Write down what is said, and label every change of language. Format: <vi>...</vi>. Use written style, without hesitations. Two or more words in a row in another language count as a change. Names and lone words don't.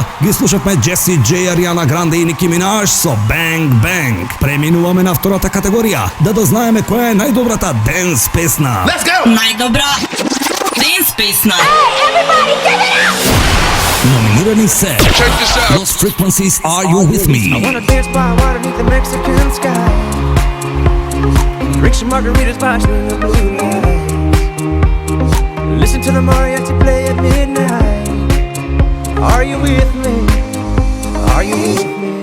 <mk>Ги слушавме Джеси Джей, Ариана Гранде и Ники Минаж со Bang Bang. Преминуваме на втората категорија, да дознаеме која е најдобрата денс песна.</mk> <en>Let's go!</en> <mk>Најдобра денс песна.</mk> <en>Hey, everybody, give it up!</en> <mk>Номинирани се Lost Frequencies, Are You With Me?</mk> <en>I wanna dance by water beneath the Mexican sky. Drink some margaritas by the blue light. Listen to the mariachi play at midnight. Are you with me? Are you with me?</en>